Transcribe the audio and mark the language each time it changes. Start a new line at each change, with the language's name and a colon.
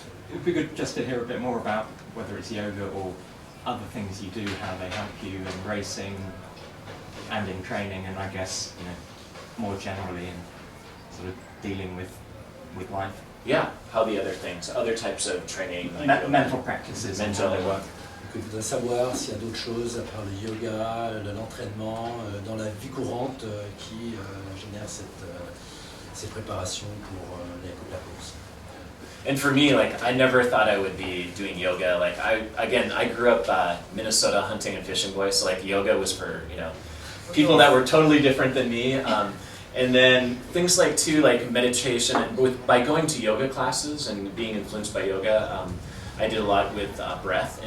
English: It would be good just to hear a bit more about whether it's yoga or other things you do, how they help you in racing and in training, and I guess more generally in sort of dealing with life. Yeah, how the other types of training, like mental practices. Mental.
French: Je voudrais savoir s'il y a d'autres choses à part le yoga, l'entraînement, dans la vie courante qui génère ces préparations pour la course.
English: And for me, like, I never thought I would be doing yoga. Like, I grew up Minnesota hunting and fishing boy, so like yoga was for people that were totally different than me. And then things like meditation, and by going to yoga classes and being influenced by yoga, I did a lot with breath.